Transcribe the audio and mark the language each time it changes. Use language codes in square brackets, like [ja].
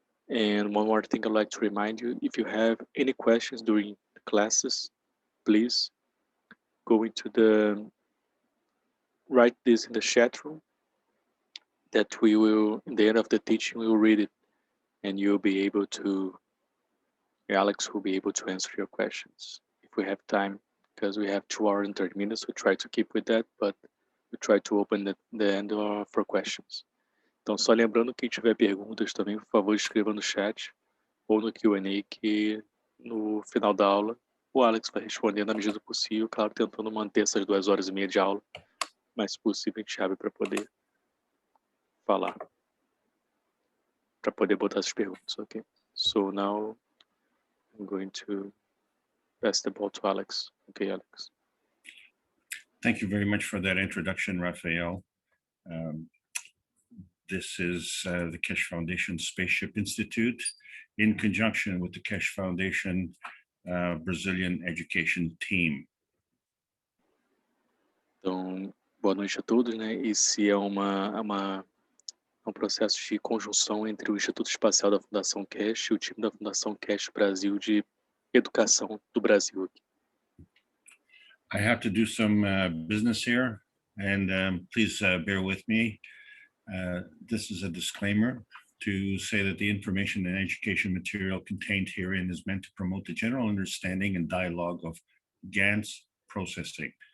[en] And one more thing I'd like to remind you, if you have any questions during the classes, please go into write this in the chat room, that we will, in the end of the teaching, we will read it, and you'll be able to, Alex will be able to answer your questions if we have time, because we have 2 hours and 30 minutes. We try to keep with that, but we try to open the end for questions. [pt] Então, só lembrando, quem tiver perguntas também, por favor, escreva no chat ou no Q&A, que no final da aula o Alex vai responder na medida do possível, claro, tentando manter essas 2 horas e meia de aula, mas se possível a gente abre para poder falar, para poder botar as perguntas, ok? [en] So now I'm going to pass the ball to Alex. Okay, Alex. Thank you very much for that introduction, Raphael. This is the Keshe Foundation Spaceship Institute in conjunction with the Keshe Foundation Brazilian Education Team. [pt] Então, boa noite a todos, né? Esse é uma um processo de conjunção entre o Instituto Espacial da Fundação Keshe e o time da Fundação Keshe Brasil de Educação do Brasil. [en] I have to do some business here, and please bear with me. This is a disclaimer to say that the information and education material contained herein is meant to promote the general understanding and dialogue of GAN's processing.